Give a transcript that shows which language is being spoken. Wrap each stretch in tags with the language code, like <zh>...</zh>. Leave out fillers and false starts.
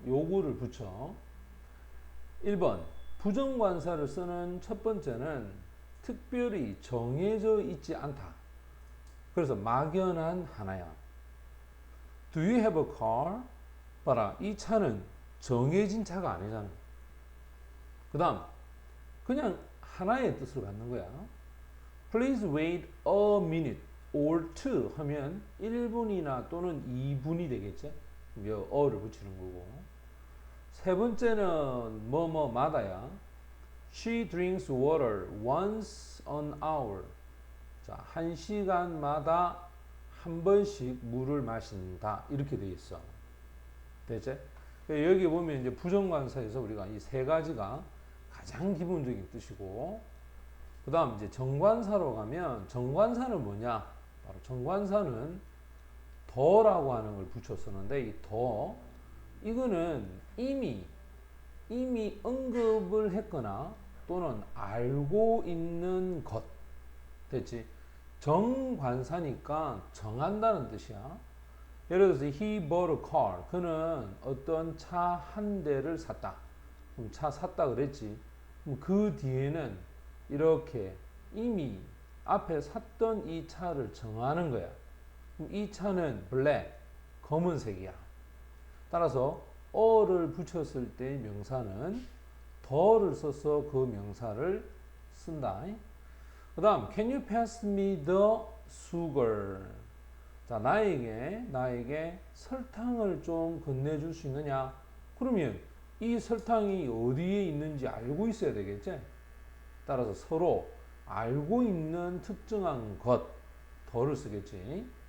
<ko>요구를 붙여. 1번 부정관사를 쓰는 첫 번째는 특별히 정해져 있지 않다. 그래서 막연한 하나야.</ko> <en>Do you have a car?</en> <ko>봐라, 이 차는 정해진 차가 아니잖아. 그 다음 그냥 하나의 뜻을 갖는 거야.</ko> <en>Please wait a minute or two</en> <ko>하면 1분이나 또는 2분이 되겠죠. 어를 붙이는 거고. 세 번째는 뭐뭐마다야.</ko> <en>She drinks water once an hour.</en> <ko>자, 1시간마다 한 번씩 물을 마신다. 이렇게 돼 있어. 됐지? 여기 보면 이제 부정관사에서 우리가 이 세 가지가 가장 기본적인 뜻이고, 그 다음 이제 정관사로 가면 정관사는 뭐냐? 바로 정관사는 더라고 하는 걸 붙여 쓰는데 이 더, 이거는 이미 언급을 했거나 또는 알고 있는 것. 됐지? 정관사니까 정한다는 뜻이야. 예를 들어서</ko> <en>he bought a car.</en> <ko>그는 어떤 차 한 대를 샀다. 그럼 차 샀다 그랬지. 그럼 그 뒤에는 이렇게 이미 앞에 샀던 이 차를 정하는 거야. 그럼 이 차는 black, 검은색이야. 따라서 어를 붙였을 때 명사는 더를 써서 그 명사를 쓴다. 그 다음</ko> <en>can you pass me the sugar?</en> <ko>자, 나에게 설탕을 좀 건네줄 수 있느냐? 그러면 이 설탕이 어디에 있는지 알고 있어야 되겠지? 따라서 서로 알고 있는 특정한 것, 더를 쓰겠지.</ko>